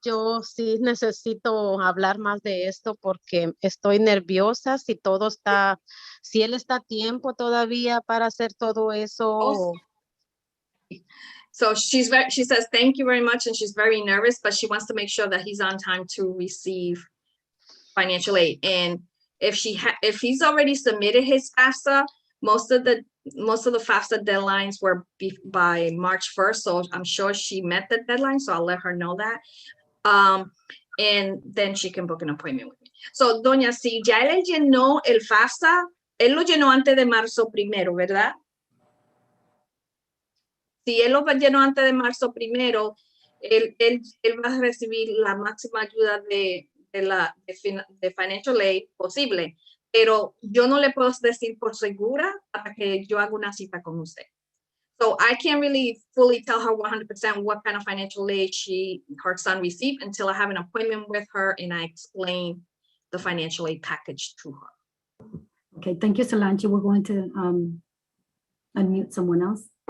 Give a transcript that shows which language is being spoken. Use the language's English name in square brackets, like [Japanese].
[Spanish] Yo sí necesito hablar más de esto porque estoy nerviosa. Si él está a tiempo todavía para hacer todo eso. [English] So she says, thank you very much. And she's very nervous, but she wants to make sure that he's on time to receive financial aid. And if he's already submitted his FAFSA, most of the FAFSA deadlines were by March 1st. So I'm sure she met the deadline. So I'll let her know that. And then she can book an appointment with me. [Spanish] So, Doña, si ya él llenó el FAFSA, él lo llenó antes de marzo 1º, ¿verdad? Si él lo llenó antes de marzo 1º, él va a recibir la máxima ayuda de financial aid posible, pero yo no le puedo decir por segura hasta que yo haga una cita con usted. [English] So I can't really fully tell her 100% what kind of financial aid her son received until I have an appointment with her and I explain the financial aid package to her. Okay, thank you, Solange. We're going to unmute someone else.